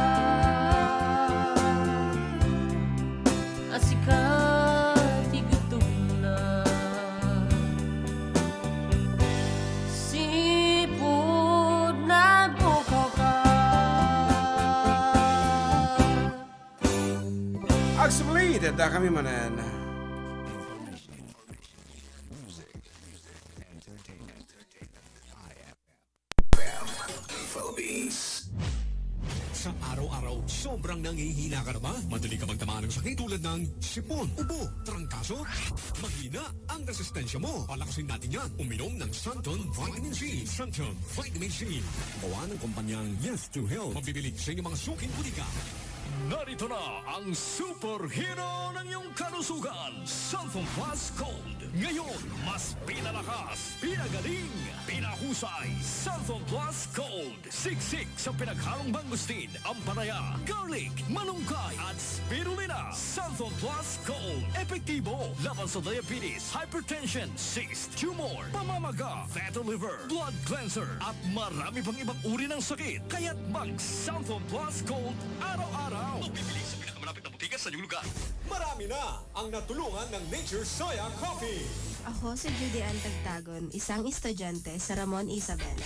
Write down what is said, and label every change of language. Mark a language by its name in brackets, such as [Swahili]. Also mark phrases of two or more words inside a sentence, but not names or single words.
[Filipino] Asika tigutom na sipod nagpukaw ka. Actually, dada kami manan. Philippines. Sa araw-araw, sobrang nangihina ka na ba? Madali ka magtamaan ng sakit tulad ng sipon, ubo, trangkaso? Mahina ang resistensya mo. Palakasin natin yan. Uminom ng Santon Vitamin C. Santon Vitamin C. Gawa ng kumpanyang Yes to Health. Mabibili sa inyong mga suking butika. Narito na ang superhero ng iyong kalusugan, Santon Plus Gold. Ngayon, mas pinalakas, pinagaling, pinahusay, Santon Plus Gold. Siksik sa pinaghalong mangustin, ampalaya, garlic, malunggay at spirulina. Santon Plus Gold. Epektibo laban sa diabetes, hypertension, cyst, tumor, pamamaga, [English] fatty liver, blood cleanser, [Filipino] at marami pang ibang uri ng sakit. Kaya't mag-Santon Plus Gold araw-araw. Bibili sa pinakamalapit na butika sa iyong lugar. Marami na ang natulungan ng Nature Soya Coffee. Ako si Judy Ann Tagtagon, isang estudyante sa Ramon Isabela.